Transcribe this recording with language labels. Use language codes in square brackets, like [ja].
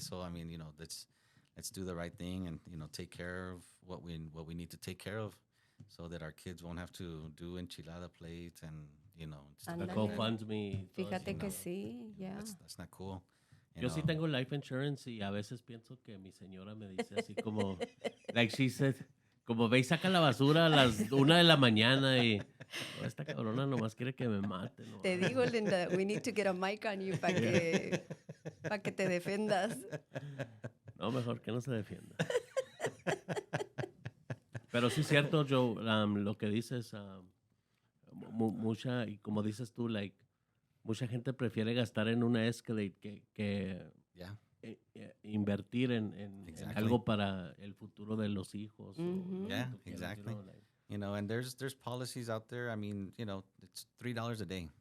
[en] So I mean, let's do the right thing and take care of what we need to take care of, so that our kids won't have to do enchilada plate and stuff The [es] Ándale. [en] GoFundMe. [es] Fíjate que sí, yeah. [en] That's not cool. [es] Yo sí tengo life insurance y a veces pienso que mi señora me dice así como, [en] like she said, [es] como ve y saca la basura a las 1 de la mañana y esta cabrona nomás quiere que me mate. ¿No? Te digo, [en] Linda, we need to get a mic on you [es] para que te defendas. No, mejor que no se defienda. Pero sí es cierto, Joe, lo que dices, mucha, y como dices tú, like, mucha gente prefiere gastar en una Escalade que [en] Yeah. [es] Invertir en [en] Exactly. [es] algo para el futuro de los hijos. [en] Yeah, exactly. And there's policies out there. I mean, it's $3 a day.